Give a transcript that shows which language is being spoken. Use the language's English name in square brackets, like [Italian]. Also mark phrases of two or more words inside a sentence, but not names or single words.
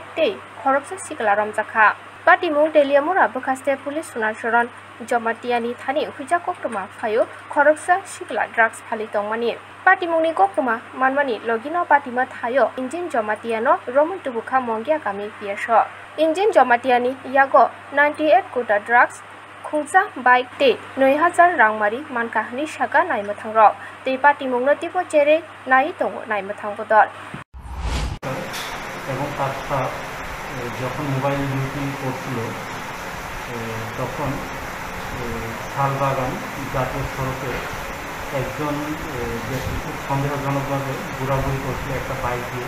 [Kok Borok] Day Horoksa Sikla Ramzakha Patimung Teliamur Habakaste Police Sonasaran Jamatiani Thani Huija Koktoma Fayo Horoksa Sikla Drugs Palitong Mani Patimungni Koktoma Manmani Logino Patima Thayo Injin Jamatiano Roman Tubuka Mongia Kami Piesho Injin Jamatiani Yago 98 Kuta Drugs Kungsa Bike Day 9000 Rangmari Mankahni Shaka Naimathang Te Patimungno Tipo Chere Nai Tongo Naimathang Podor [Bangla] এবং তারপর যখন [English] mobile duty [Bangla] করছিল তখন শালবাগান জাতীয় সড়কে একজন ব্যক্তি খুব সন্দেহজনকভাবে ঘোরাঘুরি করছিল একটা বাইক দিয়ে